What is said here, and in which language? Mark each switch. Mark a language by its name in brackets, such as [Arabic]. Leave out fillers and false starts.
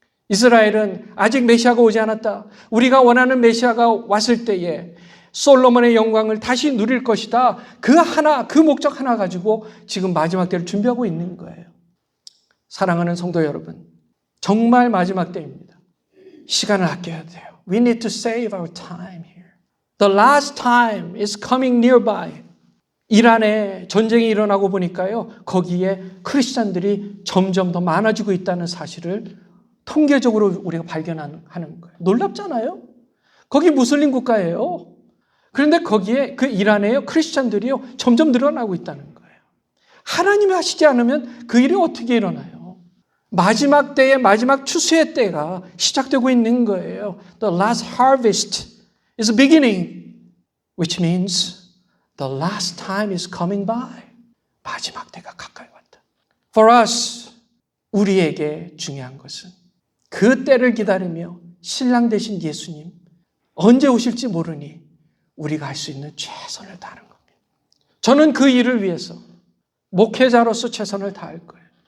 [Korean] 이스라엘은 아직 메시아가 오지 않았다. 우리가 원하는 메시아가 왔을 때에 솔로몬의 영광을 다시 누릴 것이다. 그 목적 하나 가지고 지금 마지막 때를 준비하고 있는 거예요. 사랑하는 성도 여러분, 정말 마지막 때입니다. 시간을 아껴야 돼요. [English] We need to save our time here. The last time is coming nearby. [Korean] 이란에 전쟁이 일어나고 보니까요, 거기에 크리스찬들이 점점 더 많아지고 있다는 사실을 통계적으로 우리가 발견하는 거예요. 놀랍잖아요? 거기 무슬림 국가예요. 그런데 거기에 그 이란에요, 크리스찬들이요, 점점 늘어나고 있다는 거예요. 하나님이 하시지 않으면 그 일이 어떻게 일어나요? 마지막 때의 마지막 추수의 때가 시작되고 있는 거예요. [English] The last harvest is beginning, which means the last time is coming by. [Korean] 마지막 때가 가까이 왔다. [English] For us, [Korean] 우리에게 중요한 것은 그 때를 기다리며 신랑 되신 예수님 언제 오실지 모르니 우리가 할 수 있는 최선을 다하는 겁니다. 저는 그 일을 위해서 목회자로서 최선을 다할 거예요.